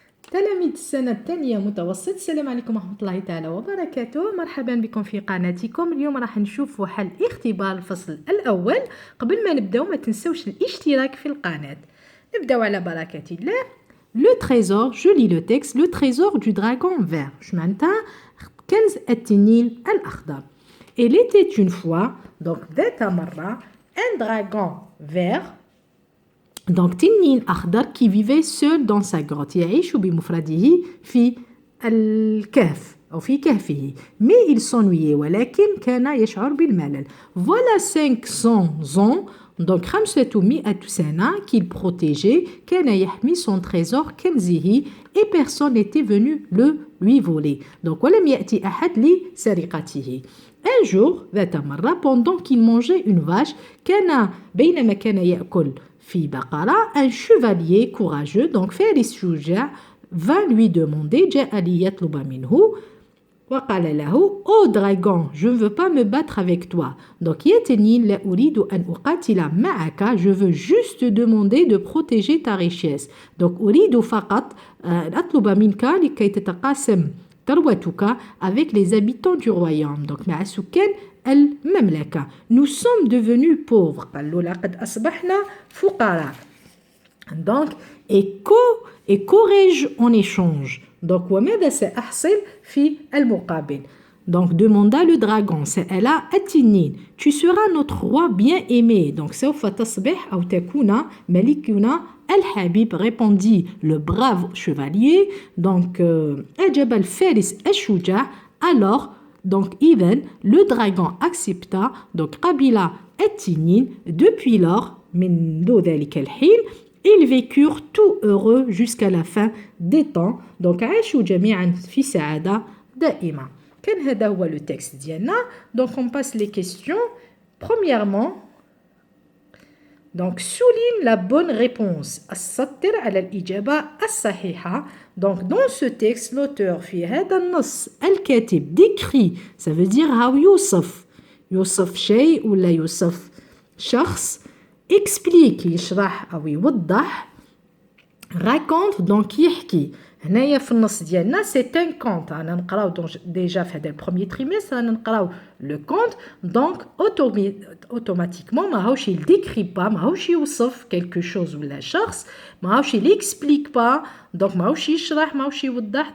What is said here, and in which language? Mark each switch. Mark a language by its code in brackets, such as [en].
[ar] تلاميذ السنة الثانية متوسط، السلام عليكم ورحمة الله تعالى وبركاته. مرحبا بكم في قناتكم. اليوم راح نشوفوا حل اختبار الفصل الأول. قبل ما نبداو ما تنسوش الاشتراك في القناة. نبداو على بركة الله. [fr] Le trésor, je lis le texte, le trésor du dragon vert. Je [ar] معناتها كنز التنين الأخضر. [fr] Il était une fois, donc [ar] ذات مرة, [fr] un dragon vert. Donc [ar] تنين أخضر [fr] qui vivait seul dans sa grotte. [ar] يعيش بمفرده في الكهف أو في كهفه. [fr] Mais il s'ennuyait [ar] ولكن كان يشعر بالملل. [fr] Voilà 500 ans, donc 500 سنة qu'il protégeait, [ar] كان يحمي [fr] son trésor كنزه et personne n'était venu le lui voler. [ar] Donc ولم يأتي أحد لسرقته. [fr] Un jour, ذات مرة, pendant qu'il mangeait une vache, [ar] بينما كان يأكل في بقرة, [fr] un chevalier courageux, donc فارس شجاع, va lui demander, [ar] جاء ليطلب منه, وقال له, [fr] oh dragon, je ne veux pas me battre avec toi. Donc [ar] يا تنين لا أريد أن أقاتل معك, [fr] je veux juste demander de protéger ta richesse. [ar] Donc أريد فقط أن أطلب منك لكي تتقاسم ثروتك [fr] avec les habitants du royaume. [ar] Donc مع سكان المملكة. [fr] Nous sommes devenus pauvres. [ar] قالوا لقد أصبحنا فقراء. [fr] Donc et qu'aurais-je en échange? [ar] Donc وماذا سأحصل في المقابل? [fr] Donc demanda le dragon, [ar] سأل التنين, [fr] tu seras notre roi bien aimé. [ar] Donc سوف تصبح أو تكون ملكنا الحبيب, [fr] répondit le brave chevalier. [ar] Donc أجاب الفارس الشجاع. [fr] Alors donc [ar] إذن [fr] le dragon accepta. [ar] Donc قبل التنين. [fr] Depuis lors [ar] منذ ذلك الحين [fr] ils vécurent tout heureux jusqu'à la fin des temps. [ar] Donc عاشوا جميعا في سعادة دائمة. كان هذا هو [fr] le texte [ar] ديالنا. [fr] Donc on passe les questions. Premièrement, donc souligne la bonne réponse. [ar] السطر على الإجابة الصحيحة. [fr] Donc dans ce texte l'auteur [ar] في هذا النص الكاتب [fr] décrit, ça veut dire how [ar] يوصف شيء ولا يوصف شخص, [fr] explique يشرح أو يوضح, raconte donc يحكي. [ar] هنايا في النص ديالنا [fr] c'est un conte. [ar] رانا نقراو déjà في هذا البروميير تريمستر رانا نقراو لو كونت. دونك اوتوماتيكمون ماهوش [fr] il décrit pas, [ar] ماهوش يوصف quelque chose ولا شخص, ماهوش [fr] il explique pas, [ar] donc ماهوش يشرح, ماهوش يوضح.